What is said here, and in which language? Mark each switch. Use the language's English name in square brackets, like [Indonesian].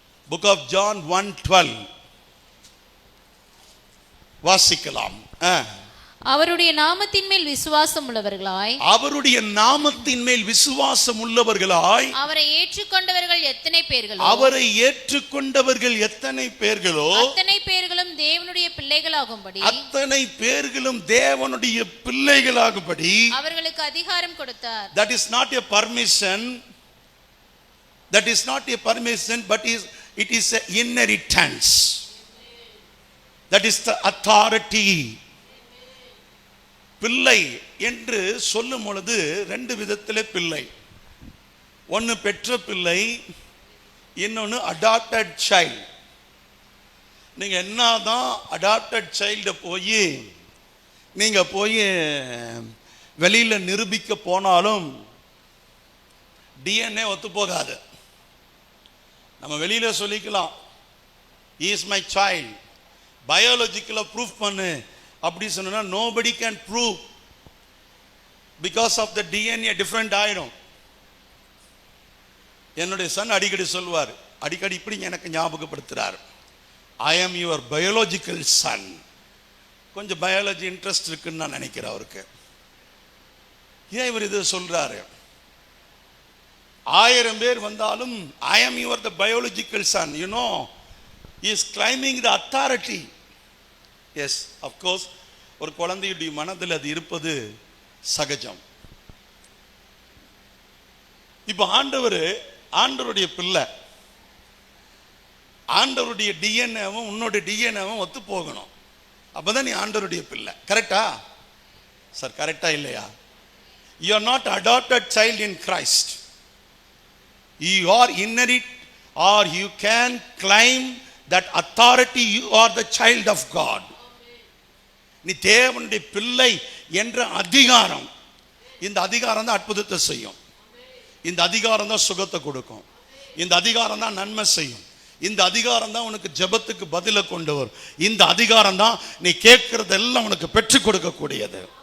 [English] Book of John 1:12 வாசிக்கலாம். [Tamil] அவருடைய நாமத்தின் மேல் விசுவாசம் உள்ளவர்களாய், அவருடைய நாமத்தின் மேல் விசுவாசம் உள்ளவர்களாய், அவரை ஏற்றுக்கொண்டவர்கள் எத்தனை பேர்களோ, அவரை ஏற்றுக்கொண்டவர்கள் எத்தனை பேர்களோ, அத்தனை பேர்களும் தேவனுடைய பிள்ளைகளாகும்படி, அத்தனை பேர்களும் தேவனுடைய பிள்ளைகளாகும்படி அவர்களுக்கு அதிகாரம் கொடுத்தார். [English] That is not a permission. That is not a permission, but it is an inheritance. That is the authority. [Tamil] பிள்ளை என்று சொல்லும் பொழுது ரெண்டு விதத்திலே பிள்ளை. ஒன்று பெற்ற பிள்ளை, இன்னொன்று அடாப்டட் சைல்டு. நீங்கள் என்னதான் அடாப்டட் சைல்டை நீங்கள் போய் வெளியில் நிரூபிக்க போனாலும் டிஎன்ஏ ஒத்து போகாது. நம்ம வெளியில் சொல்லிக்கலாம் [English] he is my child, பயாலஜிக்கலாக proof [Tamil] பண்ணு அப்படி சொன்னா [English] nobody can prove because of the DNA different [Tamil] ஆயிடும். என்னுடைய சன் அடிக்கடி சொல்வார், அடிக்கடி இப்படி எனக்கு ஞாபகப்படுத்துறார், [English] I am your biological son. [Tamil] கொஞ்சம் பயாலஜி இன்ட்ரெஸ்ட் இருக்குன்னு நான் நினைக்கிறேன் அவருக்கு. ஏன் இவர் இது சொல்றாரு? 1000 பேர் வந்தாலும் [English] I am your the biological son, you know, he is claiming the authority. Yes, of course, [Tamil] ஒரு குழந்தையுடைய மனதில் அது இருப்பது சகஜம். இப்போ ஆண்டவருடைய பிள்ளை, ஆண்டவருடைய டிஎன்ஏவும் உன்னோட டிஎன்ஏவும் ஒத்து போகணும். அப்பதான் நீ ஆண்டவருடைய பிள்ளை. கரெக்டா சார்? கரெக்டா இல்லையா? [English] You are not adopted child in Christ. You are inherit or you can claim that authority. You are the child of God. [Tamil] நீ தேவனுடைய பிள்ளை என்ற அதிகாரம், இந்த அதிகாரம் தான் அற்புதத்தை செய்யும். இந்த அதிகாரம் தான் சுகத்தை கொடுக்கும். இந்த அதிகாரம் தான் நன்மை செய்யும். இந்த அதிகாரம் தான் உனக்கு ஜெபத்துக்கு பதிலை கொண்டு வரும். இந்த அதிகாரம் தான் நீ கேட்கறதெல்லாம் உனக்கு பெற்றுக் கொடுக்கக்கூடியது.